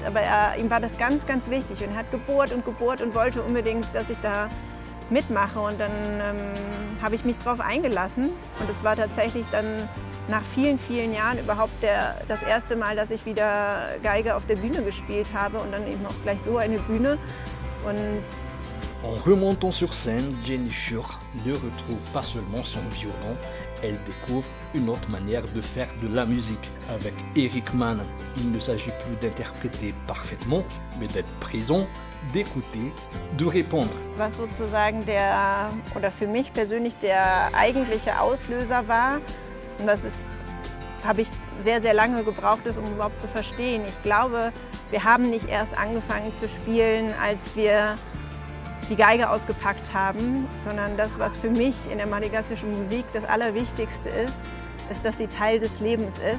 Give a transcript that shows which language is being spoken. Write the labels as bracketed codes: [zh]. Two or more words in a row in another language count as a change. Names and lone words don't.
[de] Aber ihm war das ganz, ganz wichtig. Und er hat gebohrt und wollte unbedingt, dass ich da mitmache. Und dann habe ich mich darauf eingelassen. Und es war tatsächlich dann nach vielen, vielen Jahren überhaupt das erste Mal, dass ich wieder Geige auf der Bühne gespielt habe und dann eben auch gleich so eine Bühne. Und [fr] en remontant sur scène, Jenny Fur ne retrouve pas seulement son violon, elle découvre une autre manière de faire de la musique. Avec Erik Manana, il ne s'agit plus d'interpréter parfaitement, mais d'être présent, d'écouter, de répondre. [de] Was sozusagen für mich persönlich der eigentliche Auslöser war, und das habe ich sehr, sehr lange gebraucht, um überhaupt zu verstehen. Ich glaube, wir haben nicht erst angefangen zu spielen, als wir die Geige ausgepackt haben, sondern das, was für mich in der madagassischen Musik das Allerwichtigste ist, dass sie Teil des Lebens ist.